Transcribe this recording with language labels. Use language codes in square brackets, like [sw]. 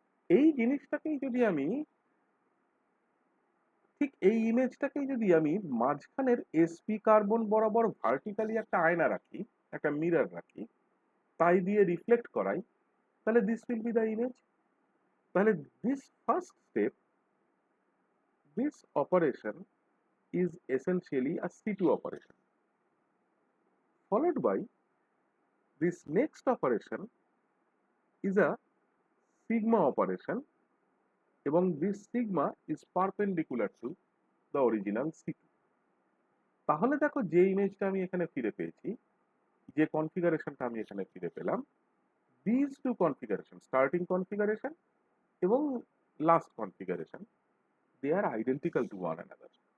[bn] এই জিনিসটাকেই যদি আমি ঠিক এই ইমেজটাকেই যদি আমি মাঝখানের sp কার্বন বরাবর ভার্টিক্যালি একটা আয়না রাখি, একটা মিরর রাখি, তাই দিয়ে রিফ্লেক্ট করাই, তাহলে [en] This will be the image. তাহলে this first step, this operation is essentially a C2 operation, followed by this next operation is a sigma operation, এবং this sigma is perpendicular to the original C2। [bn] তাহলে দেখো যে ইমেজটা আমি এখানে ফিরে পেয়েছি, যে কনফিগারেশনটা আমি এখানে ফিরে পেলাম, [en] these two configuration, starting configuration [bn] এবং [en] last configuration, they are identical to one another।